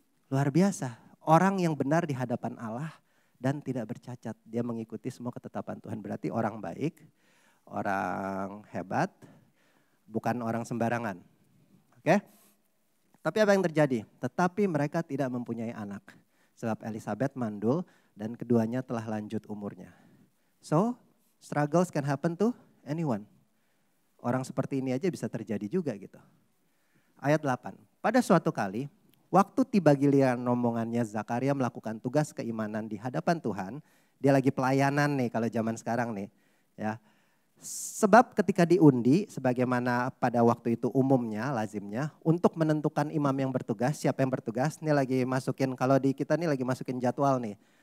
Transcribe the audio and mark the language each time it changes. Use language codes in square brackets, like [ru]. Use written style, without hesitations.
[id] Luar biasa. Orang yang benar di hadapan Allah dan tidak bercacat. Dia mengikuti semua ketetapan Tuhan. Berarti orang baik, orang hebat, bukan orang sembarangan. Oke? Tapi apa yang terjadi? Tetapi mereka tidak mempunyai anak. Sebab Elizabeth mandul dan keduanya telah lanjut umurnya. [en] So, struggles can happen to anyone. [id] Orang seperti ini aja bisa terjadi juga gitu. Ayat 8. Pada suatu kali, waktu tiba giliran rombongannya Zakaria melakukan tugas keimanan di hadapan Tuhan. Dia lagi pelayanan nih kalau zaman sekarang nih. Ya. Sebab ketika diundi, sebagaimana pada waktu itu umumnya, lazimnya, untuk menentukan imam yang bertugas, siapa yang bertugas, ini lagi masukin, kalau di kita nih lagi masukin jadwal nih.